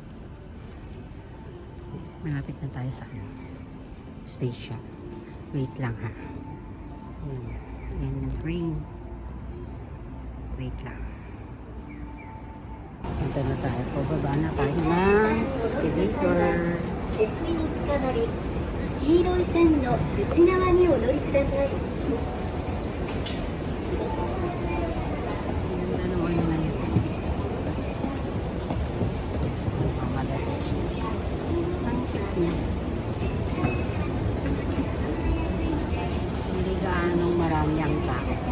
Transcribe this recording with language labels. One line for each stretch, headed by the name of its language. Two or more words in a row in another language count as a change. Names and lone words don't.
Filipino: Malapit na tayo sa station. Wait lang ha. Ayan yung train. Wait lang. Ito na tayo. Pababa na tayo ng escalator.
Japanese: 鉄につかまり、黄色い線の内側にお乗りください。
Filipino: Ganda naman na yun. Madalas siya. Ang cute niya. Hindi gaanong marami ang tao.